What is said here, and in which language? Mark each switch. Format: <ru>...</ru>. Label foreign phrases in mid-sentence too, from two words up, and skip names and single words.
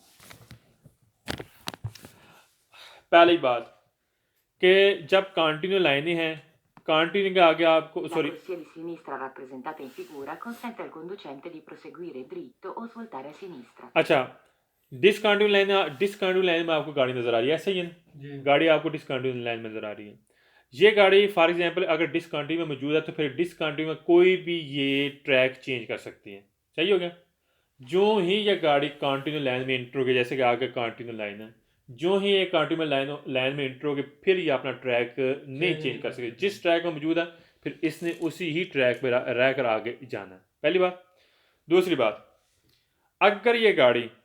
<ur>پہلی بات کہ جب</ur> <en>continue lines</en> <ur>ہیں کنٹینیو کے آگے آپ کو سوری</ur> <it>corsia di sinistra rappresentata in figura consente al conducente di proseguire dritto o svoltare a sinistra.</it> <ur>اچھا</ur> <en>discontinue line</en> <ur>میں آپ کو گاڑی نظر آ رہی ہے ایسا ہی ہے نا گاڑی آپ کو</ur> <en>discontinue line</en> <ur>میں نظر آ رہی ہے یہ گاڑی</ur> <en>for example</en> <ur>اگر ڈسکنٹینیو میں موجود ہے تو پھر ڈسکنٹینیو میں کوئی بھی یہ</ur> <en>track change</en> <ur>کر سکتی ہے صحیح ہو گیا جو ہی یہ گاڑی</ur> <en>continue line</en> <ur>میں انٹر ہو گی جیسے کہ آگے</ur> <en>continue line</en> <ur>ہے جو ہی یہ</ur> <en>continue line</en> <ur>میں انٹر ہو گی پھر یہ اپنا ٹریک نہیں چینج کر سکے جس ٹریک میں موجود ہے پھر اس نے اسی ہی ٹریک پر رہ کر آگے جانا ہے پہلی بات دوسری بات اگر یہ گاڑی</ur>